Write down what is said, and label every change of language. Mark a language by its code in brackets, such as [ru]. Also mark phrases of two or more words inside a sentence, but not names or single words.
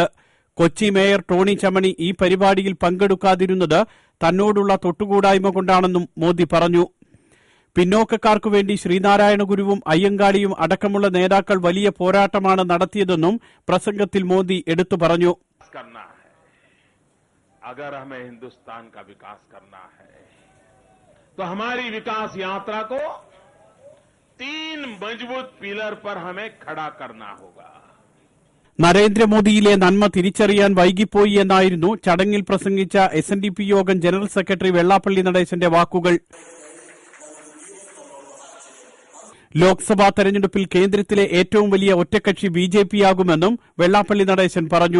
[ml] കൊച്ചി മേയർ ടോണി ചമ്മണി ഈ പരിപാടിയിൽ പങ്കെടുക്കാതിരുന്നത് തന്നോടുള്ള തൊട്ടുകൂടായ്മ കൊണ്ടാണെന്നും മോദി പറഞ്ഞു. പിന്നോക്കക്കാർക്കു വേണ്ടി ശ്രീനാരായണ ഗുരുവും അയ്യങ്കാളിയും അടക്കമുള്ള നേതാക്കൾ വലിയ പോരാട്ടമാണ് നടത്തിയതെന്നും പ്രസംഗത്തിൽ മോദി എടുത്തു പറഞ്ഞു. [hi] तो हमारी विकास यात्रा को 3 मजबूत पिलर पर हमें खड़ा करना होगा. [ml] നരേന്ദ്രമോദിയിലെ നന്മ തിരിച്ചറിയാൻ വൈകിപ്പോയി എന്നായിരുന്നു ചടങ്ങിൽ പ്രസംഗിച്ച SNDP യോഗം ജനറൽ സെക്രട്ടറി വെള്ളാപ്പള്ളി നടേശന്റെ വാക്കുകൾ. ലോക്സഭാ തെരഞ്ഞെടുപ്പിൽ കേന്ദ്രത്തിലെ ഏറ്റവും വലിയ ഒറ്റക്കക്ഷി ബിജെപിയാകുമെന്നും വെള്ളാപ്പള്ളി നടേശൻ പറഞ്ഞു.